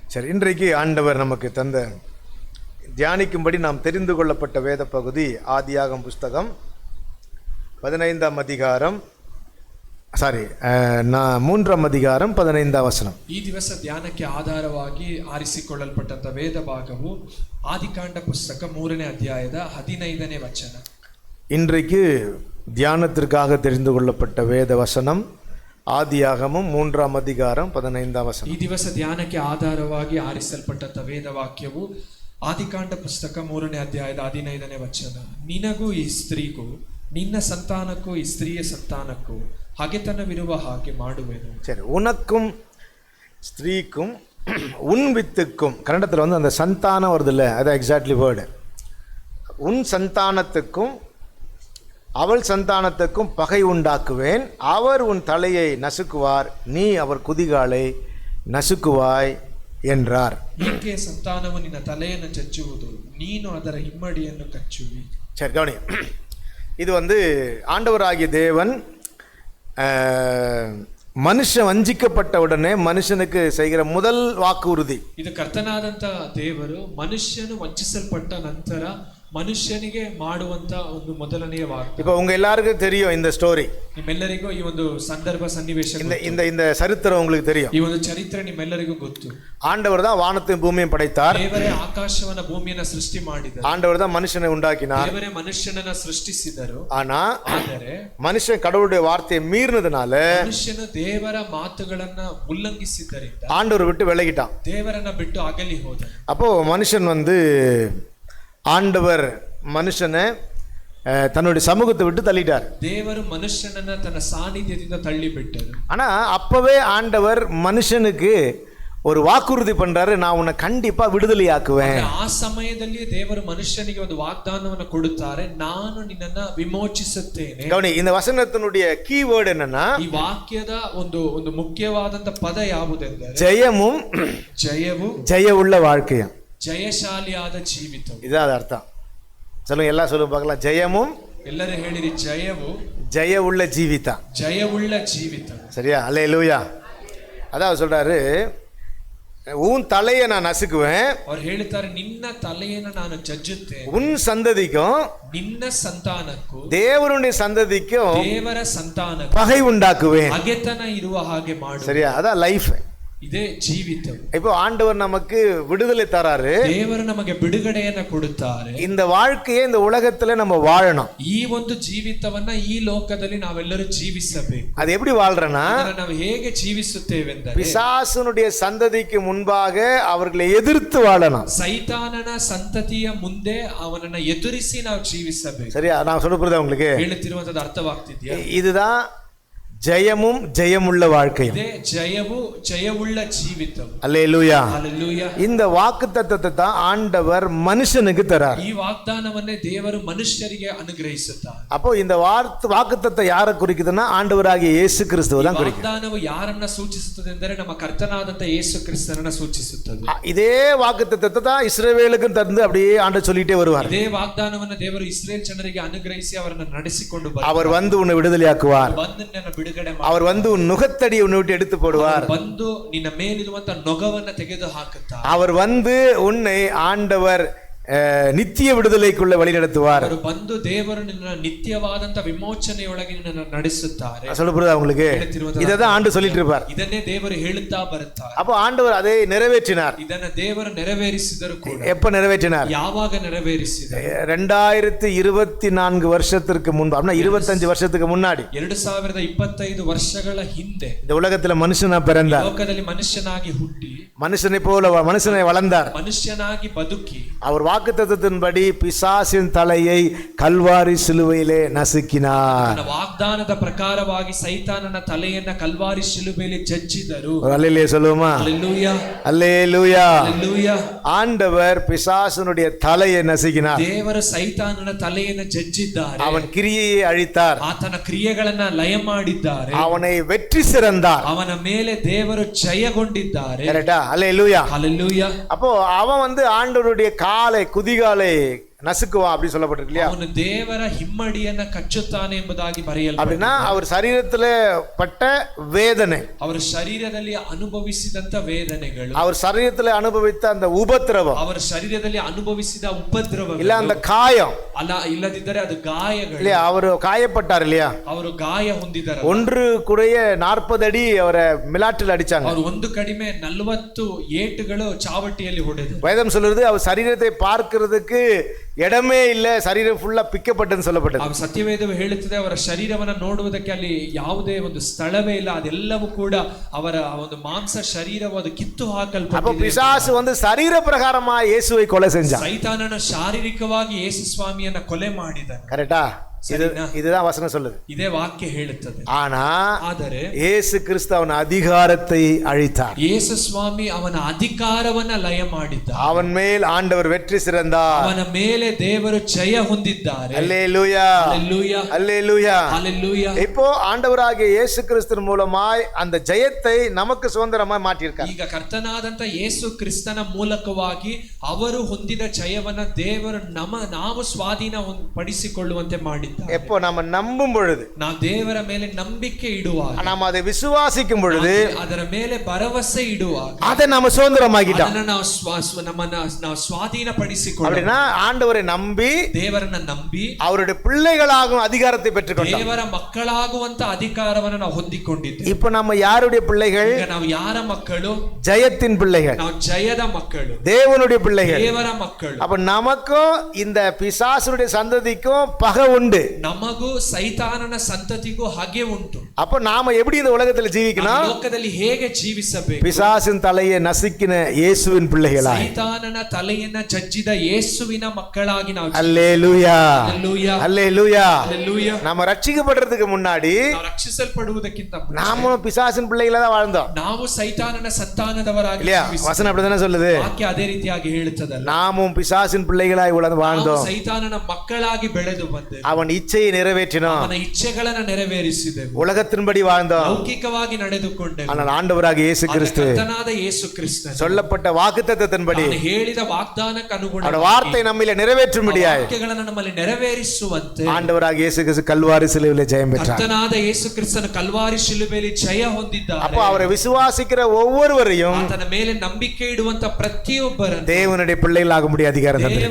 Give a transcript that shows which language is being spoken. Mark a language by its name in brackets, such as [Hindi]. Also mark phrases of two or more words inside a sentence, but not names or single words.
[Tamil] சரி, இன்றைக்கு ஆண்டவர் நமக்கு தந்த தியானிக்கும்படி நாம் தெரிந்து கொள்ளப்பட்ட வேத பகுதி ஆதியாகமம் புஸ்தகம் 15ஆம் அதிகாரம் 3ஆம் அதிகாரம் 15ஆம் வசனம். [Kannada] ಈ ದಿವಸ ಧ್ಯಾನಕ್ಕೆ ಆಧಾರವಾಗಿ ಆರಿಸಿಕೊಳ್ಳಲ್ಪಟ್ಟಂತ ವೇದ ಭಾಗವು ಆದಿಕಾಂಡ ಪುಸ್ತಕ 3ನೇ ಅಧ್ಯಾಯದ 15ನೇ ವಚನ. [Tamil] இன்றைக்கு தியானத்திற்காக தெரிந்து கொள்ளப்பட்ட வேத வசனம் ஆதியாகமம் 3ஆம் அதிகாரம் 15ஆம் வசனம். [Kannada] ಈ ದಿವಸ ಧ್ಯಾನಕ್ಕೆ ಆಧಾರವಾಗಿ ಆರಿಸಲ್ಪಟ್ಟಂತ ವೇದ ವಾಕ್ಯವು ಆದಿಕಾಂಡ ಪುಸ್ತಕ 3ನೇ ಅಧ್ಯಾಯದ 15ನೇ ವಚನ. ನಿನಗೂ ಈ ಸ್ತ್ರೀಗೂ ನಿನ್ನ ಸಂತಾನಕ್ಕೂ ಈ ಸ್ತ್ರೀಯ ಸಂತಾನಕ್ಕೂ ಹಗೆತನವಿರುವ ಹಾಗೆ ಮಾಡುವೆನು. [Tamil] சரி, உனக்கும் ஸ்திரீக்கும் உன் வித்துக்கும், கன்னடத்தில் வந்து அந்த சந்தானம் வருது இல்லை, அதான் [English] exactly word. [Tamil] உன் சந்தானத்துக்கும் அவள் சந்தானத்துக்கும் பகை உண்டாக்குவேன். அவர் உன் தலையை நசுக்குவார், நீ அவர் குதிகாலை நசுக்குவாய் என்றார். [Kannada] ಈಕೆ ಸಂತಾನವು ನಿನ್ನ ತಲೆಯನ್ನು ಚಚ್ಚುವುದು, ನೀನು ಅದರ ಹಿಮ್ಮಡಿಯನ್ನು ಕಚ್ಚುವಿ. [Tamil] சரி, கவனி. இது வந்து ஆண்டவராகிய தேவன் மனுஷன் வஞ்சிக்கப்பட்ட உடனே மனுஷனுக்கு செய்கிற முதல் வாக்குறுதி. [Kannada] ಇದು ಕರ್ತನಾದಂತ ದೇವರು ಮನುಷ್ಯನು ವಂಚಿಸಲ್ಪಟ್ಟ ನಂತರ ಮನುಷ್ಯನಿಗೆ ಮಾಡುವಂತ ಒಂದು ಮೊದಲನೆಯ ವಾಕ್ಯ. [Tamil] இப்போ உங்க எல்லாருக்கும் தெரியும் இந்த ஸ்டோரி. [Kannada] ನಿಮ್ಮೆಲ್ಲರಿಗೂ ಈ ಒಂದು ಸಂದರ್ಭ ಸನ್ನಿವೇಶ, [Tamil] இந்த சரித்திரம் உங்களுக்கு தெரியும். [Kannada] ಈ ಒಂದು ಚರಿತ್ರೆ ನಿಮ್ಮೆಲ್ಲರಿಗೂ ಗೊತ್ತು. [Tamil] ஆண்டவர் தான் வானத்தையும் பூமியையும் படைத்தார். [Kannada] ದೇವರೇ ಆಕಾಶವನ್ನ ಭೂಮಿಯನ್ನ ಸೃಷ್ಟಿ ಮಾಡಿದರು. [Tamil] ஆண்டவர் தான் மனுஷனை உண்டாக்கினார். [Kannada] ದೇವರೇ ಮನುಷ್ಯನನ್ನ ಸೃಷ್ಟಿಸಿದರು. [Tamil] ಆದರೆ மனுஷன் கடவுளுடைய வார்த்தையை மீறினதுனால, [Kannada] ಮನುಷ್ಯನು ದೇವರ ಮಾತುಗಳನ್ನ ಉಲ್ಲಂಘಿಸಿದ್ದರಿಂದ [Tamil] ஆண்டவர் விட்டு விலகிட்டான். [Kannada] ದೇವರನ್ನ ಬಿಟ್ಟು ಅಗಲಿ ಹೋದ. [Tamil] அப்போ மனுஷன் வந்து ஆண்டவர் மனுஷனை தன்னுடைய சமூகத்தை விட்டு தள்ளிட்டார். [Kannada] ದೇವರು ಮನುಷ್ಯನನ್ನ ತನ್ನ ಸಾನ್ನಿಧ್ಯದಿಂದ ತಳ್ಳಿಬಿಟ್ಟರು. [Tamil] ஆனா அப்பவே ஆண்டவர் மனுஷனுக்கு ஒரு வாக்குறுதி பண்றாரு, நான் உன்னை கண்டிப்பா விடுதலையாக்குவேன். [Kannada] ಆ ಸಮಯದಲ್ಲಿ ದೇವರು ಮನುಷ್ಯನಿಗೆ ಒಂದು ವಾಗ್ದಾನವನ್ನು ಕೊಡುತ್ತಾರೆ, ನಾನು ನಿನ್ನನ್ನ ವಿಮೋಚಿಸುತ್ತೇನೆ. [Tamil] கவனி, இந்த வசனத்தினுடைய கீவேர்டு என்னன்னா, [Kannada] ಈ ವಾಕ್ಯದ ಒಂದು ಮುಖ್ಯವಾದಂತ ಪದ ಯಾವುದೆಂದರೆ [Tamil] ஜெயமும் ஜெய உள்ள வாழ்க்கையும், [Kannada] ಜಯಶಾಲಿಯಾದ ಜೀವಿತ. [Tamil] இதான் அர்த்தம். சொல்லுங்க, எல்லாம் சொல்லுங்க பார்க்கலாம். ஜெயமும், [Kannada] ಎಲ್ಲರೂ ಹೇಳಿರಿ, ಜಯವು [Tamil] ஜெய உள்ள ஜீவிதா, [Kannada] ಜಯವುಳ್ಳ ಜೀವಿತ. [Tamil] சரியா? அல்லேலூயா. அதான் சொல்றாரு, உன் தலையை நான் நசுக்குவேன், [Kannada] ಅವ್ರು ಹೇಳ್ತಾರೆ, ನಿನ್ನ ತಲೆಯನ್ನು ನಾನು ಜಜ್ಜುತ್ತೇನೆ, [Tamil] உன் சந்ததிக்கும் [Kannada] ನಿನ್ನ ಸಂತಾನಕ್ಕೂ [Tamil] தேவனுடைய சந்ததிக்கும் [Kannada] ದೇವರ ಸಂತಾನಕ್ಕೂ [Tamil] பகை உண்டாக்குவேன். [Kannada] ಹಗೆತನ ಇರುವ ಹಾಗೆ ಮಾಡು. [Tamil] சரியா? அதான் லைஃப். [Kannada] ಇದೇ ಜೀವಿತ. [Tamil] இப்போ ஆண்டவர் நமக்கு விடுதலை தராரு. [Kannada] ದೇವರು ನಮಗೆ ಬಿಡುಗಡೆಯನ್ನ ಕೊಡುತ್ತಾರೆ. [Tamil] இந்த வாழ்க்கையை இந்த உலகத்துல நம்ம வாழணும். [Kannada] ಈ ಒಂದು ಜೀವಿತವನ್ನ ಈ ಲೋಕದಲ್ಲಿ ನಾವೆಲ್ಲರೂ ಜೀವಿಸಬೇಕು. [Tamil] அது எப்படி வாழ்றனா, [Kannada] ನಾವು ಹೇಗೆ ಜೀವಿಸುತ್ತೇವೆಂದರೆ, [Tamil] பிசாசுனுடைய சந்ததிக்கு முன்பாக அவர்களை எதிர்த்து வாழணும். [Kannada] ಸೈತಾನನ ಸಂತತಿಯ ಮುಂದೆ ಅವನನ್ನ ಎದುರಿಸಿ ನಾವು ಜೀವಿಸಬೇಕು. [Tamil] சரியா? நான் சொல்ல புரியுதா உங்களுக்கு? [Kannada] ಹೇಳುತ್ತಿರುವಂತದ್ದು ಅರ್ಥವಾಗ್ತಿದ್ಯಾ? [Tamil] இதுதான் ஜெயமும் ஜெயமுள்ள வாழ்க்கையும். [Kannada] ಇದೇ ಜಯವು ಜಯವುಳ್ಳ ಜೀವಿತ. [Tamil] அல்லேலூயா. [Kannada] ಹಲ್ಲೆಲೂಯಾ. [Tamil] இந்த வாக்குத்தத்தத்தை தான் ஆண்டவர் மனுஷனுக்கு தரார். [Kannada] ಈ ವಾಗ್ದಾನವನ್ನೇ ದೇವರು ಮನುಷ್ಯರಿಗೆ ಅನುಗ್ರಹಿಸುತ್ತಾರೆ. [Tamil] அப்போ இந்த வாக்குத்தத்தம் யாரை குறிக்குதுன்னா, ஆண்டவராகிய இயேசு கிறிஸ்துவை தான் குறிக்குது. [Kannada] ವಾಗ್ದಾನವು ಯಾರನ್ನ ಸೂಚಿಸುತ್ತದೆ ಎಂದರೆ ನಮ್ಮ ಕರ್ತನಾದಂತ ಯೇಸು ಕ್ರಿಸ್ತನನ್ನ ಸೂಚಿಸುತ್ತದೆ. [Tamil] இதே வாக்குத்தத்தத்தை தான் இஸ்ரவேலுக்கு தந்து அப்படியே ஆண்டவர் சொல்லிட்டே வருவார். [Kannada] ಇದೇ ವಾಗ್ದಾನವನ್ನು ದೇವರು ಇಸ್ರೇಲ್ ಜನರಿಗೆ ಅನುಗ್ರಹಿಸಿ ಅವರನ್ನು ನಡೆಸಿಕೊಂಡು ಬರ್ತಾರೆ. [Tamil] அவர் வந்து உன்னை விடுதலையாக்குவார். அவர் வந்து உன் நுகத்தடி உன்னை விட்டு எடுத்து போடுவார். [Kannada] ಬಂದು ನಿನ್ನ ಮೇಲಿರುವಂತ ನೊಗವನ್ನ ತೆಗೆದು ಹಾಕುತ್ತಾರೆ. [Tamil] அவர் வந்து உன்னை ஆண்டவர் நித்திய விடுதலைக்குள்ள வழி நடத்துவார். [Kannada] ಅವರು ಬಂದು ದೇವರು ನಿನ್ನ ನಿತ್ಯವಾದಂತ ವಿಮೋಚನೆಯೊಳಗೆ ನಿನ್ನನ್ನು ನಡೆಸುತ್ತಾರೆ. [Tamil] சொல்லப்படுதா உங்களுக்கு? இததான் ஆண்டு சொல்லிட்டு இருப்பார். [Kannada] ಇದನ್ನೇ ದೇವರು ಹೇಳುತ್ತಾ ಬರುತ್ತಾರೆ. [Tamil] அப்போ ஆண்டவர் அதை நிறைவேற்றினார். [Kannada] ಇದನ್ನ ದೇವರು ನೆರವೇರಿಸಿದರು ಕೂಡ. [Tamil] எப்ப நிறைவேற்றினார்? [Kannada] ಯಾವಾಗ ನೆರವೇರಿಸಿದರು? [Tamil] 2024 வருஷத்துக்கு முன்பு, அப்படின்னா 25 வருஷத்துக்கு முன்னாடி, [Kannada] 2025 ವರ್ಷಗಳ ಹಿಂದೆ [Tamil] இந்த உலகத்துல மனுஷனா பிறந்தார். [Kannada] ಲೋಕದಲ್ಲಿ ಮನುಷ್ಯನಾಗಿ ಹುಟ್ಟಿ [Tamil] மனுஷனை போல மனுஷனை வளர்ந்தார். [Kannada] ಮನುಷ್ಯನಾಗಿ ಬದುಕಿ [Tamil] அவர் வாக்குத்தத்தத்தின்படி பிசாசின் தலையை கல்வாரி சிலுவையிலே நசுக்கினார். [Kannada] ವಾಗ್ದಾನದ ಪ್ರಕಾರವಾಗಿ ಸೈತಾನನ ತಲೆಯನ್ನ ಕಲ್ವಾರಿ ಶಿಲುಬೆಯಲ್ಲಿ ಜಜ್ಜಿದರು. [Tamil] அல்லேலூயா சொல்லுமா? அல்லேலூயா. அல்லேலூயா. அல்லேலூயா. ஆண்டவர் பிசாசனுடைய தலையை நசுக்கினார். [Kannada] ದೇವರು ಸೈತಾನನ ತಲೆಯನ್ನು ಜಜ್ಜಿದ್ದಾರೆ. [Tamil] அவன் கிரியையை அழித்தார். [Kannada] ಆತನ ಕ್ರಿಯೆಗಳನ್ನ ಲಯ ಮಾಡಿದ್ದಾರೆ. [Tamil] அவனை வெற்றி சிறந்தார். [Kannada] ಅವನ ಮೇಲೆ ದೇವರು ಜಯಗೊಂಡಿದ್ದಾರೆ. [Tamil] கரெக்டா? அல்லேலூயா. அல்லேலூயா. அப்போ அவன் வந்து ஆண்டவருடைய காலை குதிகாலை நசுக்குவான் அப்படி சொல்லப்பட்டிருக்கு இல்லையா? [Kannada] ಅವನು ದೇವರ ಹಿಮ್ಮಡಿಯನ್ನ ಕಚ್ಚುತ್ತಾನೆ ಎಂಬುದಾಗಿ [Tamil] அப்படின்னா [Kannada] ಬರೆಯಲ್ಪಟ್ಟಿದೆ. [Tamil] அவர் சரீரத்துல பட்ட வேதனை, [Kannada] ಅವರ ಶರೀರದಲ್ಲಿ ಅನುಭವಿಸಿದಂತ ವೇದನೆಗಳು, [Tamil] அவர் சரீரத்துல அனுபவித்த அந்த உபத்திரவம், [Kannada] ಅವರ ಶರೀರದಲ್ಲಿ ಅನುಭವಿಸಿದ ಉಪದ್ರವ [Tamil] இல்ல அந்த காயம் [Kannada] ಇಲ್ಲದಿದ್ದರೆ ಅದು ಗಾಯಗಳು [Tamil] இல்லையா? அவர் காயப்பட்டார் இல்லையா? [Kannada] ಅವರು ಗಾಯ ಹೊಂದಿದ್ದಾರೆ. [Tamil] ஒன்று குறைய 40 அடி அவரை மிலாற்றில் அடிச்சாங்க. [Kannada] ಅವರು ಒಂದು ಕಡಿಮೆ 40 ಏಟುಗಳು ಚಾವಟಿಯಲ್ಲಿ ಹೊಡೆದು. [Tamil] வேதம் சொல்றது அவர் சரீரத்தை பார்க்கிறதுக்கு இடமே இல்ல, சரீரம் ஃபுல்லா பிக்கப்பட்டதுன்னு சொல்லப்பட்டது. [Kannada] ಸತ್ಯವೇದವು ಹೇಳುತ್ತದೆ ಅವರ ಶರೀರವನ್ನ ನೋಡುವುದಕ್ಕೆ ಅಲ್ಲಿ ಯಾವುದೇ ಒಂದು ಸ್ಥಳವೇ ಇಲ್ಲ, ಅದೆಲ್ಲವೂ ಕೂಡ ಅವರ ಒಂದು ಮಾಂಸ ಶರೀರವು ಅದು ಕಿತ್ತು [Tamil] அப்ப [Kannada] ಹಾಕಲ್ಪಟ್ಟಿದೆ. [Tamil] பிசாசு வந்து சரீர பிரகாரமா இயேசுவை கொலை செஞ்சான். [Kannada] ಸೈತಾನನ ಶಾರೀರಿಕವಾಗಿ ಯೇಸು ಸ್ವಾಮಿಯನ್ನ ಕೊಲೆ ಮಾಡಿದನು. [Tamil] கரெக்டா? இதுதான் வசனம் சொல்லுது. [Kannada] ಇದೇ ವಾಕ್ಯ ಹೇಳುತ್ತದೆ. ಆದರೆ ಯೇಸು ಕ್ರಿಸ್ತ ಅವನ [Tamil] அதிகாரத்தை அழித்தார். [Kannada] ಯೇಸು ಸ್ವಾಮಿ ಅವನ ಅಧಿಕಾರವನ್ನ ಲಯ ಮಾಡಿದ್ದ. [Tamil] அவன் மேல் ஆண்டவர் வெற்றி சிறந்தார். [Kannada] ಅವನ ಮೇಲೆ ದೇವರು ಜಯ ಹೊಂದಿದ್ದಾರೆ. [Tamil] அல்லேலூயா, அல்லேலூயா, அல்லேலூயா, அல்லேலூயா. இப்போ ஆண்டவராகிய இயேசு கிறிஸ்துவின் மூலமாய் அந்த ஜெயத்தை நமக்கு சுதந்திரமாய் மாற்றியிருக்கார். [Kannada] ಈಗ ಕರ್ತನಾದಂತ ಯೇಸು ಕ್ರಿಸ್ತನ ಮೂಲಕವಾಗಿ ಅವರು ಹೊಂದಿದ ಜಯವನ್ನ ದೇವರು ನಾವು ಸ್ವಾಧೀನ ಪಡಿಸಿಕೊಳ್ಳುವಂತೆ ಮಾಡಿದ್ದಾರೆ. [Tamil] எப்போ நாம நம்பும் பொழுது, [Kannada] ನಾವು ದೇವರ ಮೇಲೆ ನಂಬಿಕೆ ಇಡುವಾಗ, [Tamil] நாம் அதை விசுவாசிக்கும் பொழுது, [Kannada] ಅದರ ಮೇಲೆ ಭರವಸೆ ಇಡುವಾಗ [Tamil] அதை நாம சுதந்திரமாக்கிட்டோம். [Kannada] ಅದನ್ನ ನಾವು ಸ್ವಾಧೀನ ಪಡಿಸಿಕೊಳ್ಳೋಣ. [Tamil] அப்படினா ஆண்டவரை நம்பி [Kannada] ದೇವರನ್ನ ನಂಬಿ [Tamil] அவருடைய பிள்ளைகளாகும் அதிகாரத்தை பெற்றுக்கொண்டோம். [Kannada] ದೇವರ ಮಕ್ಕಳಾಗುವಂತ ಅಧಿಕಾರವನ್ನು ನಾವು ಹೊಂದಿಕೊಂಡಿದ್ದೇವೆ. [Tamil] இப்போ நம்ம யாருடைய பிள்ளைகள்? [Kannada] ಈಗ ನಾವು ಯಾರ ಮಕ್ಕಳು? [Tamil] ஜெயத்தின் பிள்ளைகள், [Kannada] ನಾವು ಜಯದ ಮಕ್ಕಳು, [Tamil] தேவனுடைய பிள்ளைகள், [Kannada] ದೇವರ ಮಕ್ಕಳು. [Tamil] அப்ப நமக்கும் இந்த பிசாசுடைய சந்ததிக்கும் பகை உண்டு. [Kannada] ನಮಗೂ ಸೈತಾನನ ಸಂತತಿಗೂ ಹಾಗೆ ಉಂಟು. [Tamil] அப்ப நாம எப்படி இந்த உலகத்துல ஜீவிக்கணும்? [Kannada] ಲೋಕದಲ್ಲಿ ಹೇಗೆ ಜೀವಿಸಬೇಕು? [Tamil] பிசாசின் தலையை நசுக்கின இயேசுவின் பிள்ளைகளாய், [Kannada] ಸೈತಾನನ ತಲೆಯನ್ನ ಜಜ್ಜಿದ ಯೇಸುವಿನ ಮಕ್ಕಳಾಗಿ ನಾವು. [Tamil] அல்லேலூயா, அல்லேலூயா, அல்லேலூயா. அல்லேலூயா. நாம ரட்சிக்கப்படுறதுக்கு முன்னாடி [Kannada] ನಾವು ರಕ್ಷಿಸಲ್ಪಡುವುದಕ್ಕಿಂತ ಮುಂಚೆ [Tamil] நாம பிசாசின் பிள்ளைகளா தான் வாழ்ந்தோம். [Kannada] ನಾವು ಸೈತಾನನ ಸಂತಾನದವರಾಗಿ [Tamil] இல்லையா? [Kannada] ಜೀವಿಸಿದ್ದೇವೆ. [Tamil] வசனம் அப்படிதானே சொல்லுது. [Kannada] ವಾಕ್ಯ ಅದೇ ರೀತಿಯಾಗಿ ಹೇಳುತ್ತದಲ್ಲ. [Tamil] நாமும் பிசாசின் பிள்ளைகளாய் வாழ்ந்தோம். [Kannada] ಸೈತಾನನ ಮಕ್ಕಳಾಗಿ ಬೆಳೆದು ಬಂದೆವು. [Tamil] அவன் இச்சையை நிறைவேற்றினோம், [Kannada] ಅವನ ಇಚ್ಛೆಗಳನ್ನು ನೆರವೇರಿಸಿದೆವು, [Tamil] ಉலகத்தின்படி வாழ்ந்தோம். [Kannada] ಲೌಕಿಕವಾಗಿ ನಡೆದುಕೊಂಡೆವು. [Tamil] ஆனால் ಆண்டವರಾகிய இயேசு கிறிஸ்து [Kannada] ಕರ್ತನಾದ ಯೇಸು ಕ್ರಿಸ್ತನು [Tamil] சொல்லப்பட்ட வாக்குத்தத்தத்தின்படி [Kannada] ಅವನು ಹೇಳಿದ ವಾಗ್ದಾನಕ್ಕೆ [Tamil] அவருடைய [Kannada] ಅನುಗುಣವಾಗಿ [Tamil] வார்த்தை நம்மிலே நிறைவேற்றும்படியாய் [Kannada] ವಾಕ್ಯಗಳನ್ನು ನಮ್ಮಲ್ಲಿ ನೆರವೇರಿಸುವಂತೆ [Tamil] ஆண்டவராகிய இயேசு கிறிஸ்து கல்வாரி சிலுவையிலே ஜெயம் பெற்றார். [Kannada] ಕರ್ತನಾದ ಯೇಸು ಕ್ರಿಸ್ತನು ಕಲ್ವಾರಿ ಶಿಲುಬೆಯಲ್ಲಿ ಜಯ ಹೊಂದಿದ್ದಾನೆ. [Tamil] அப்போ அவரை விசுவாசிக்கிற ஒவ்வொருவரையும் [Kannada] ಆತನ ಮೇಲೆ ನಂಬಿಕೆ ಇಡುವಂತ ಪ್ರತಿಯೊಬ್ಬರನ್ನು [Tamil] தேவனுடைய பிள்ளைகளாகும்படி அதிகாரம் தந்தார்.